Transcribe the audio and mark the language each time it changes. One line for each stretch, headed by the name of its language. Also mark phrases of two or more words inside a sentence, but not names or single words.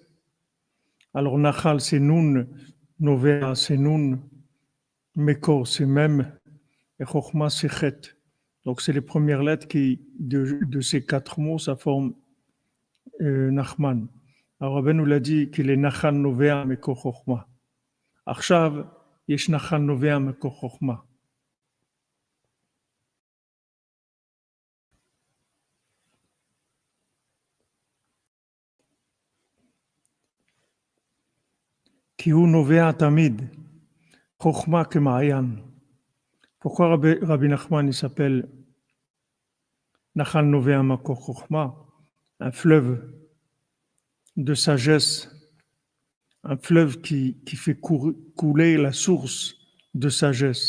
French: Alors, Nachal, c'est Nun, Novea, c'est Nun, Mekor, c'est Mem, et Chochma, c'est Chet. Donc, c'est les premières lettres de ces quatre mots, ça forme Nachman. Alors, Rabbi nous l'a dit qu'il est
Hebrew: נחל נובע מקור חכמה. עכשיו יש נחל נובע מקור חכמה. כי הוא נובע תמיד חכמה כמעין.
French: Pourquoi Rabbi Nachman il s'appelle
Hebrew: נחל נובע מקור חכמה,
French: un fleuve de sagesse, un fleuve qui fait couler la source de sagesse.